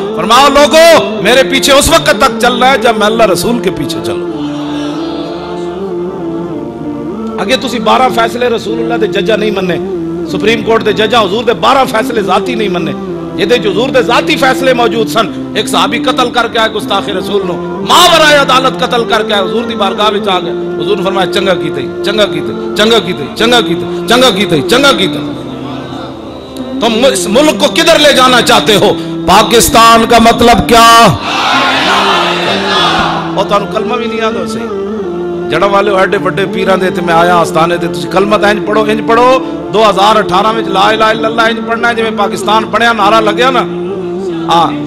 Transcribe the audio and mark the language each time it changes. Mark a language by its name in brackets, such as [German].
[Urdu] فرماؤ لوگو میرے پیچھے اس وقت تک چل رہا ہے جب میں اللہ رسول کے پیچھے چلوں. [Punjabi] اگے تسی 12 فیصلے رسول اللہ دے ججا نہیں مننے, سپریم کورٹ دے ججا حضور دے 12 فیصلے ذاتی نہیں مننے. یہ دے جو حضور دے ذاتی فیصلے موجود سن. ایک صحابی قتل کر کے آئے گستاخ رسول نو, ماورائے عدالت قتل کر کے آئے حضور دی بارگاہ وچ آ گئے. [Urdu] حضور نے فرمایا [Punjabi] چنگا کیتے چنگا کیتے چنگا کیتے چنگا کیتے چنگا کیتے چنگا کیتے. [Urdu] تم اس ملک کو کدھر لے جانا چاہتے ہو؟ پاکستان کا مطلب کیا؟ اور تانوں کلمہ بھی نہیں آتا صحیح. [Punjabi] جڑا والے ایڈے بڑے پیراں دے تے میں آیا آستانے تے تسی کلمہ انج پڑھو 2018 وچ لا الہ الا اللہ انج پڑھنا ہے جویں پاکستان پڑھیا نعرہ لگیا نا.